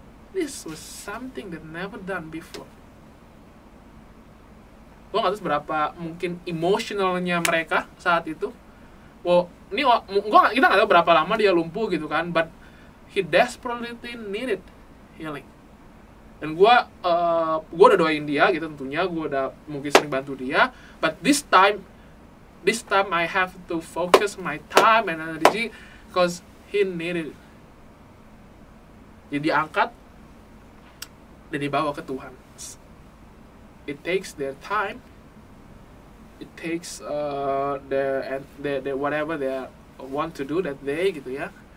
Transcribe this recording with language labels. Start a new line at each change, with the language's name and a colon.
English: This was something that never done before.
Indonesian: Gue nggak tahu seberapa mungkin emosionalnya mereka saat itu. Wow, kita nggak tahu berapa lama dia lumpuh gitu kan,
English: but he desperately needed healing.
Indonesian: Dan gue udah doain dia gitu tentunya, gue udah mungkin sering bantu dia,
English: but this time I have to focus my time and energy because he needed it.
Indonesian: Jadi diangkat dan dibawa ke Tuhan.
English: It takes their time. It takes the whatever they want to do that day
Indonesian: gitu ya.